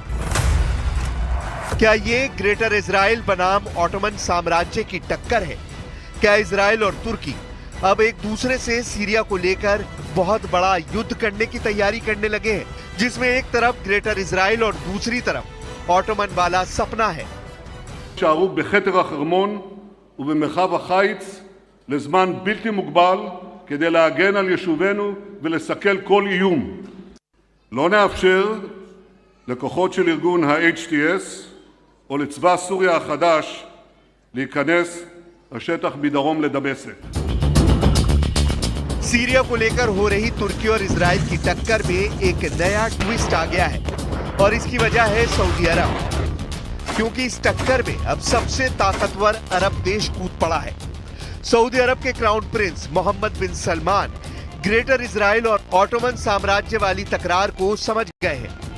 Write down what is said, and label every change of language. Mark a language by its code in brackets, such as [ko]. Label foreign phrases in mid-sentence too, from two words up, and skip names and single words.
[hi] क्या ये ग्रेटर इजराइल बनाम ऑटोमन साम्राज्य की टक्कर है? क्या इजराइल और तुर्की अब एक दूसरे से सीरिया को लेकर बहुत बड़ा युद्ध करने की तैयारी करने लगे हैं, जिसमें एक तरफ ग्रेटर इजराइल और दूसरी तरफ ऑटोमन वाला सपना है? [he] יישארו בכתר החרמון ובמרחב החיץ לזמן בלתי מוגבל כדי להגן על יישובינו ולסכל כל איום. לא נאפשר לכוחות של ארגון ה-HTS או לצבא סוריה החדש להיכנס לשטח מדרום לדמשק. [hi] सीरिया को लेकर हो रही तुर्की और इजराइल की टक्कर में एक नया ट्विस्ट आ गया है और इसकी वजह है सऊदी अरब, क्योंकि इस टक्कर में अब सबसे ताकतवर अरब देश कूद पड़ा है। सऊदी अरब के क्राउन प्रिंस मोहम्मद बिन सलमान ग्रेटर इजराइल और ऑटोमन साम्राज्य वाली तकरार को समझ गए हैं।